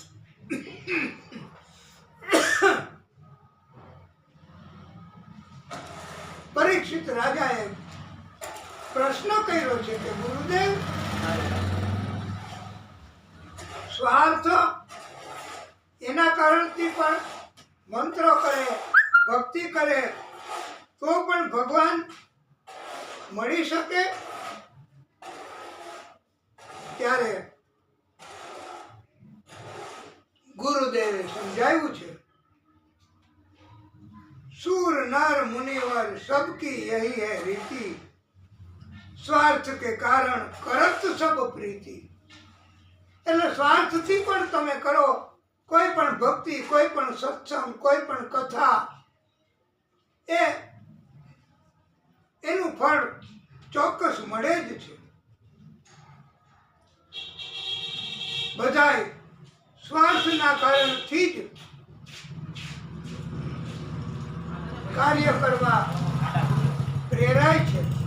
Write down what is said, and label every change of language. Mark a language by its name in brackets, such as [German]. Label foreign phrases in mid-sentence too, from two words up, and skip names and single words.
[Gujarati] પરીક્ષિત રાજાએ પ્રશ્ન કર્યો છે કે ગુરુદેવ, સ્વાર્થ એના કારણથી પણ મંત્રો કરે, ભક્તિ કરે તો પણ ભગવાન મળી શકે? ત્યારે ગુરુદેવે સમજાવ્યું છે, [Hindi] सूर नर मुनिवर सबकी यही है रीति, स्वार्थ के कारण करत सब प्रीति. [Gujarati] એટલે સ્વાર્થથી પણ તમે કરો કોઈ પણ ભક્તિ, કોઈ પણ સત્સંગ, કોઈ પણ કથા, એનું ફળ ચોક્કસ મળે જ છે. બધાય સ્વાર્થના કારણથી જ કાર્ય કરવા પ્રેરાય છે.